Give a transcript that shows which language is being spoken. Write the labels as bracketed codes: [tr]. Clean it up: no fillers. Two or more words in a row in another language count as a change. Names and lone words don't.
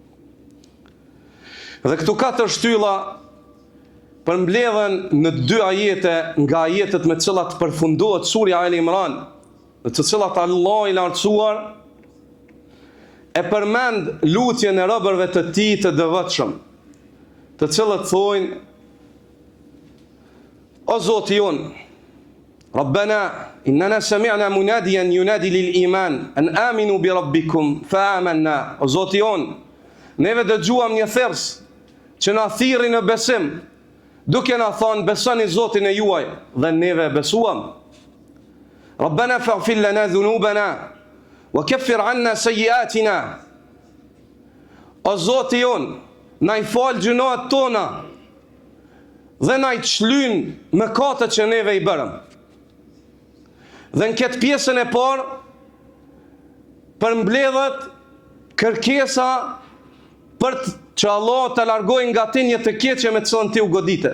[sq] Dhe këtu 4 shtylla përmbledhen në 2 ajete nga ajetet me të cilat përfundohet surja Al Imran, në të cilat Allah i lartësuar e përmend lutjen e robërve të tij të devotshëm, të cilët thojnë: O Zoti jon, [ar] ربنا إننا سمعنا مناديا ينادي للإيمان أن آمنوا بربكم فآمنا. [sq] O Zoti jon, neve dëgjuam një thers që na thirri në besim, duke na thonë besoni Zotin e juaj, dhe neve besuam. [ar] ربنا فاغفر لنا ذنوبنا وكفر عنا سيئاتنا. [sq] O Zoti jon, na i fal gjunat tona dhe na i çlyn mëkatet që neve i bërëm. Dhe në këtë pjesën e parë përmbledhet kërkesa për që Allah të largojë nga ti një të keqe me të cilën ti u godite.